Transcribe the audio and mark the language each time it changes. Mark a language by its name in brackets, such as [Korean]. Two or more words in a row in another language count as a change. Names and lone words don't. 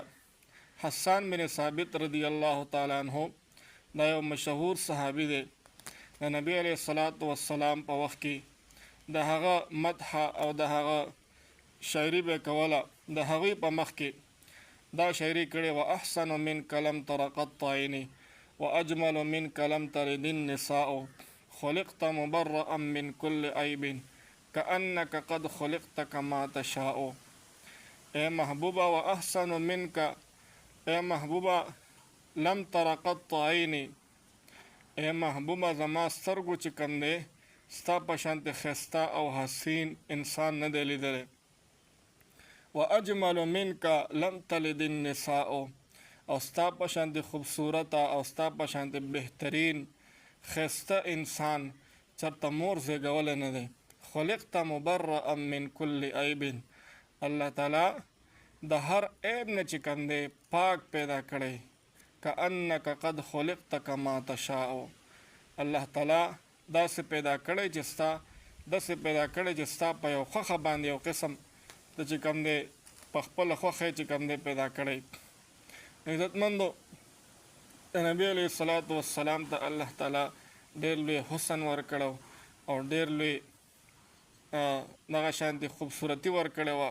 [Pashto] حسان بن ثابت [Arabic] رضی الله تعالی عنه [Pashto] دا یو مشهور صحابي دی. د نبي [Arabic] علیه الصلاة والسلام [Pashto] په وخت کې د هغه مدح او د هغه شاعري به کوله. د هغوی په مخ کې دا شاعري کړې: [Arabic] و احسن منک لم تر قط عیني واجمل منک لم تلد النساء خلقت مبرأ من كل عیب كأنك قد خلقت كما تشاء. [Pashto] اے محبوبہ [Arabic] و احسن منک، [Pashto] اے محبوبہ [Arabic] لم تر قط عیني، [Pashto] اے محبوبہ زما سترګو چې کوم دی ستا په شانتې ښایسته او حسین انسان نه دی لیدلی. [Arabic] و اجمل منک لم تلد النساء، [Pashto] او ستا په شانتې خوبصورته او ستا په شانتې بهترین ښایسته انسان چېرته مور زیږولی نه دی. [Arabic] خلقت مبرأ من کل عیب، [Pashto] الله تعالی د هر عیب نه چې کوم دی پاک پیدا کړی. [Arabic] کأنک قد خلقت کما تشاء، [Pashto] الله تعالی داسې پیدا کړی چې ستا په یو خوښه باندې یو قسم د چې کوم دی په خپله خوښه چې کوم دی پیدا کړی. عزتمندو، د نبي [Arabic] علیه الصلاة والسلام [Pashto] ته الله تعالی ډېر لوی حسن ورکړی او ډېر لوی دغه شانتې خوبصورتي ورکړې وه.